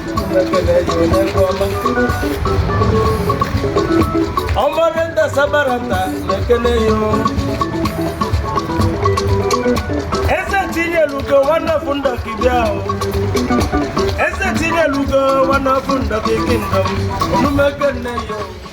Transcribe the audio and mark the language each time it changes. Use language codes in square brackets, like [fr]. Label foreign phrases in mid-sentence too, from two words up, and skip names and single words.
[ig] M ekele ya onye nke ọma. Ọ bụrụ na ọ bara nta, m ekele ya o. Eze Chinyere Ugo, [en] one of [ig] ndị bịa o. Eze Chinyelugo, [en] one of the kingdom, [ig] unu mekene ya o.